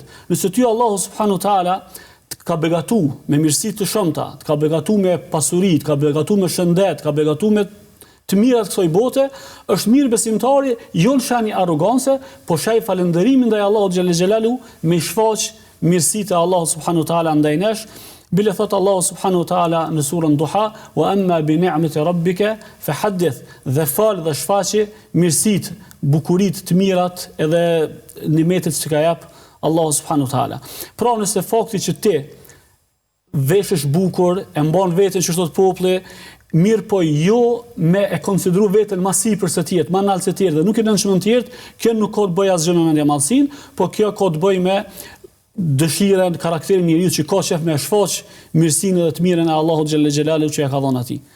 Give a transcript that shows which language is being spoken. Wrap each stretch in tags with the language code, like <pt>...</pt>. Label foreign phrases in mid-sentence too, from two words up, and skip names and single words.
<sq>Nëse ty Allahu</sq> <ar>سبحانه وتعالى</ar> <sq>ka begatu me mirësi të shumta, ka begatu me pasuri, ka begatu me shëndet, ka begatu me të mirat kësaj bote, është mirë besimtari, jo në shani arrogance, po shaj falënderimin ndaj Allahut</sq> <ar>جل جلاله</ar> <sq>me shfaq mirësitë e Allahut</sq> <ar>سبحانه وتعالى</ar> <sq>ndaj nesh. Bile thot Allahu</sq> <ar>سبحانه وتعالى</ar> <sq>në surën Duha,</sq> <ar>وأما بنعمة ربك فحدث,</ar> <sq>dhe fal dhe shfaqi mirësitë, bukuritë të mirat edhe nimetet që ka jap Allahu</sq> <ar>سبحانه وتعالى.</ar> <sq>Pra nëse fakti që ti veshesh bukur, e mban veten që thot populli, mirë po jo me e konsideru veten më sipër se tjetër, më nalt se tjetër, dhe nuk e nënshmën tjetër, kjo nuk ka të bëjë asgjë me mendjemallësinë, po kjo ka të bëjë me dëshirën, karakterin e njeriu që ka qef me shfaq mirësinë dhe të mirën e Allahut</sq> <ar>جل جلاله</ar> <sq>që ja ka dhënë atij.</sq>